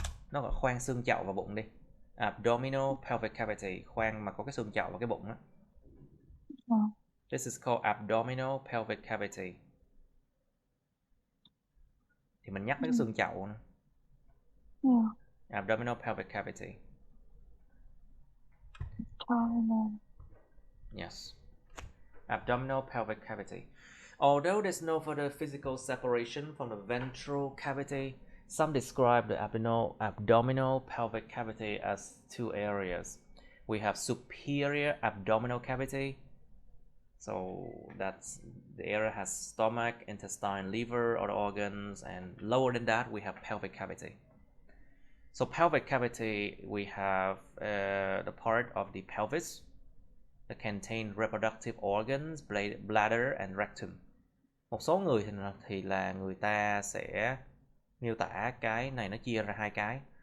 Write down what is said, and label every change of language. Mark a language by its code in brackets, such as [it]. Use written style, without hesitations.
[vi] Nó gọi khoang xương chậu và bụng đi. Abdominal pelvic cavity, khoang mà có cái xương chậu và cái bụng á. [en] This is called abdominal pelvic cavity. [vi] Thì mình nhắc đến cái xương chậu nữa. [en] Abdominal pelvic cavity. Yes. Abdominal pelvic cavity. Although there's no further physical separation from the ventral cavity, some describe the abdominal pelvic cavity as two areas. We have superior abdominal cavity. So that's the area has stomach, intestine, liver, other organs, and lower than that we have pelvic cavity. So pelvic cavity, we have the part of the pelvis that contain reproductive organs, bladder and rectum. [vi] Một số người thì là người ta sẽ miêu tả cái này nó chia ra hai cái.